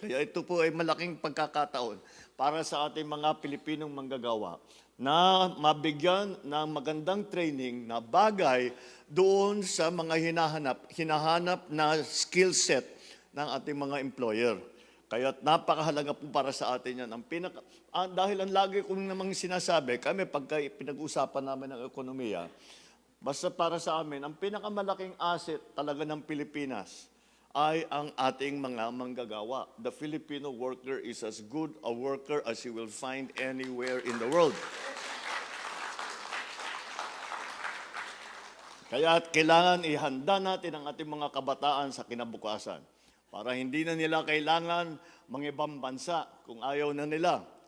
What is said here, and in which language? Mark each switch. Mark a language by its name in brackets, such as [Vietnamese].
[Filipino] Kaya ito po ay malaking pagkakataon para sa ating mga Pilipinong manggagawa na mabigyan ng magandang training na bagay doon sa mga hinahanap na skill set ng ating mga employer. Kaya napakahalaga po para sa atin yan. Dahil ang lagi kong namang sinasabi, kami pagka pinag-usapan namin ng ekonomiya, basta para sa amin, ang pinakamalaking asset talaga ng Pilipinas ay ang ating mga manggagawa. [English] The Filipino worker is as good a worker as you will find anywhere in the world. [Filipino] Kaya kailangan ihanda natin ang ating mga kabataan sa kinabukasan para hindi na nila kailangan mangibang bansa kung ayaw na nila.